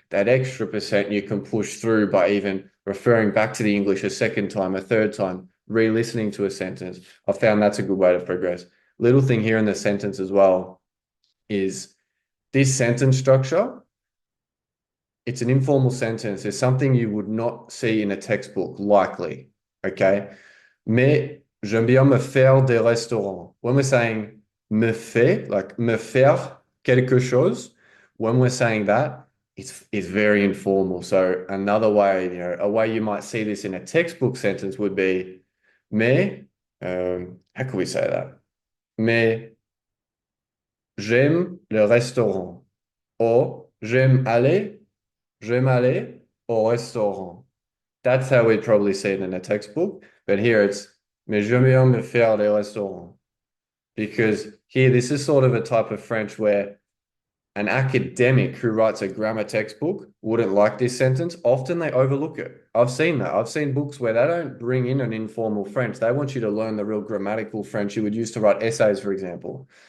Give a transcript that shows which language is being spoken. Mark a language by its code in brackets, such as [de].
[en] That extra percent you can push through by even referring back to the English a second time, a third time, re-listening to a sentence. I found that's a good way to progress. Little thing here in the sentence as well is this sentence structure. It's an informal sentence. It's something you would not see in a textbook, likely. Okay. [fr] Mais j'aime bien me faire des restaurants. [en] When we're saying [fr] me fait, [en] like [fr] me faire quelque chose, [en] when we're saying that, it's very informal. So another way, a way you might see this in a textbook sentence would be [fr] mais, [en] how can we say that? [fr] Mais j'aime le restaurant. [en] Or [fr] j'aime aller au restaurant. [en] That's how we'd probably see it in a textbook. But here it's, [fr] mais j'aime bien me faire des restaurants. [en] Because here, this is sort of a type of French where an academic who writes a grammar textbook wouldn't like this sentence. Often they overlook it. I've seen that. I've seen books where they don't bring in an informal French. They want you to learn the real grammatical French you would use to write essays, for example.